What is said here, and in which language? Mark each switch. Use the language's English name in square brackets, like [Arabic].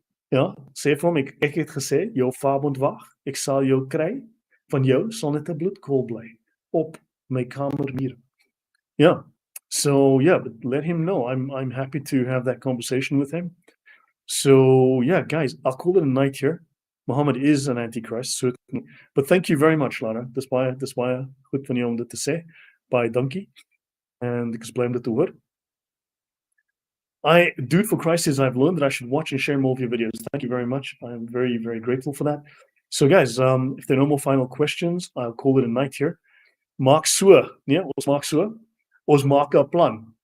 [Afrikaans] Ja, sê vir hom ek het gesê, jou vader wag. Ek sal jou kry. Van jou sal net 'n bloedkool bly op my kamermuur. [English] Yeah. So yeah, but let him know. I'm happy to have that conversation with him. So yeah, guys, I'll call it a night here. Muhammad is an antichrist, certainly. But thank you very much, Lara. [Afrikaans] Dis baie goed van jou om dit te sê. Baie dankie. And ek bly om dit te hoor. [English] Dude for Christ says I've learned that I should watch and share more of your videos. Thank you very much. I'm very, very grateful for that. So guys, if there are no more final questions, I'll call it a night here. [Afrikaans] Maak so, nee, ons maak so. Ons maak 'n plan.